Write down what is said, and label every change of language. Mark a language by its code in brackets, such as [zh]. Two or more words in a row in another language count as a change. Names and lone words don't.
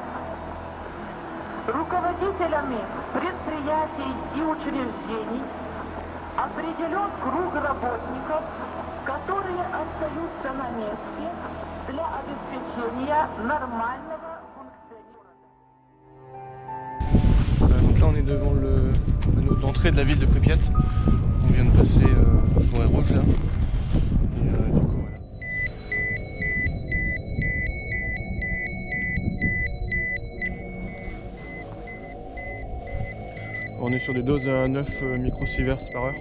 [ru] Руководителями предприятий и учреждений определен круг работников, которые остаются на месте для обеспечения нормального функционирования. [fr] Donc là on est devant l'entrée de la ville de Pripyat. On vient de passer la forêt rouge là. Et du coup voilà. On est sur des doses à 9 microsieverts par heure.